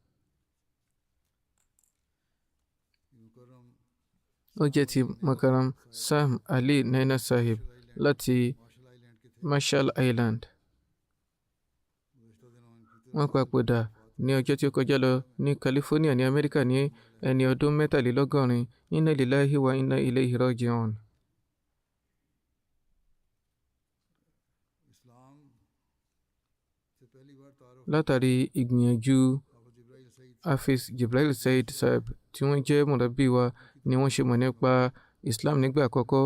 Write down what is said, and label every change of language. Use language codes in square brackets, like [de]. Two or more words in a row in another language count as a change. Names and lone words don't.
[yo] Ó jẹ́ ti Mukarram Sam Ali Naina Sahib láti Marshall Island. Wọ́n papòdà ní ọjọ́ tí ó kọjá lọ ní California ní Amẹ́ríkà ní ẹni ọdún 83. [ar] إنا لله وإنا إليه راجعون. [yo] Látàrí ìgbìyànjú Hafiz Jibril Said Sahib tí wọ́n jẹ́ mùrábí wa ni wọ́n ṣe mọ̀ nípa Islam nígbà àkọ́kọ́.